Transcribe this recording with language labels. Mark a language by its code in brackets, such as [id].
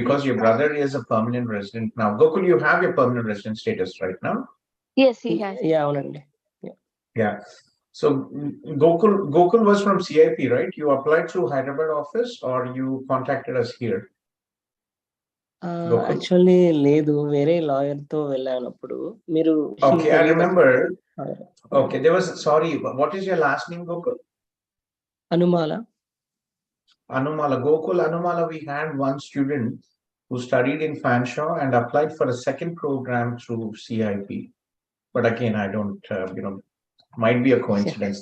[en] Because your brother is a permanent resident now. Gokul, you have your permanent resident status right now? Yes, he has. [te] Yeah, అవునండి. Yeah. [en] So Gokul was from CIP, right? You applied through Hyderabad office or you contacted us here? [te] Actually లేదు, వేరే lawyer తో వెళ్ళాను అప్పుడు. మీరు [en] Okay, I remember. Okay, there was, sorry, what is your last name, Gokul? [te] Anumala. [en] Anumala, Gokul Anumala, we had one student who studied in Fanshawe and applied for a second program through CIP. But again, I don't, might be a coincidence.